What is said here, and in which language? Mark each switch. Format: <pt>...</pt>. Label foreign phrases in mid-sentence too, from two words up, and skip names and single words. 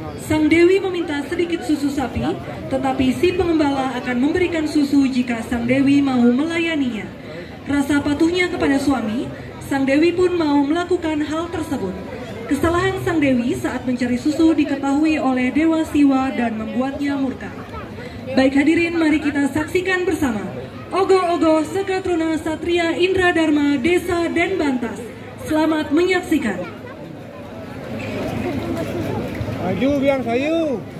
<id>Sang Dewi meminta sedikit susu sapi, tetapi si pengembala akan memberikan susu jika Sang Dewi mau melayaninya. Rasa patuhnya kepada suami, Sang Dewi pun mau melakukan hal tersebut. Kesalahan Sang Dewi saat mencari susu diketahui oleh Dewa Siwa dan membuatnya murka. Baik hadirin, mari kita saksikan bersama Ogo-ogo Sekatruna Satria Indra Dharma Desa Denbantas. Selamat menyaksikan. Maju biang sayu.</id>